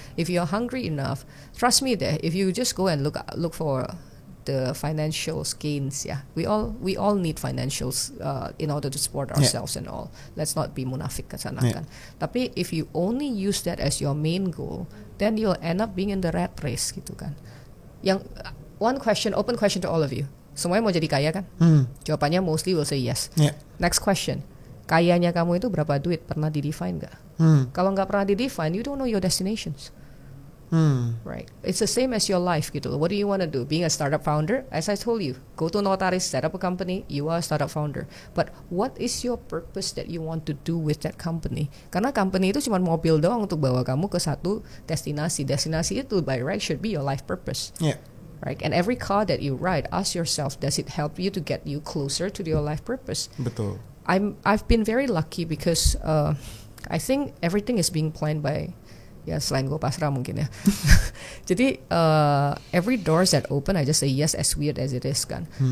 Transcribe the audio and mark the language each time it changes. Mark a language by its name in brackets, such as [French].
[English] If you're hungry enough, trust me deh, if you just go and look for the financial gains, we all need financials in order to support ourselves and all. Let's not be [Indonesian] munafik kesana kan. [English] Tapi if you only use that as your main goal, then you'll end up being in the rat race gitu kan. Yang open question to all of you. [Indonesian] Semuanya mau jadi kaya kan? Jawabannya [English] mostly will say yes. Next question. [Indonesian] Kayanya kamu itu berapa duit? Pernah di-define nggak? Kalau nggak pernah di-define, [English] you don't know your destinations. Right. It's the same as your life gitu. What do you want to do? Being a startup founder? As I told you, go to Notaris, set up a company, you are a startup founder. But what is your purpose that you want to do with that company? [Indonesian] Karena company itu cuma mobil doang untuk bawa kamu ke satu destinasi. Destinasi itu [English] by right should be your life purpose. Right. And every car that you ride, ask yourself, does it help you to get you closer to your life purpose? [Indonesian] Betul. [English] I've been very lucky because I think everything is being planned by, [Indonesian] ya selain gue pasrah mungkin ya. [English] Jadi every doors that open I just say yes, as weird as it is kan.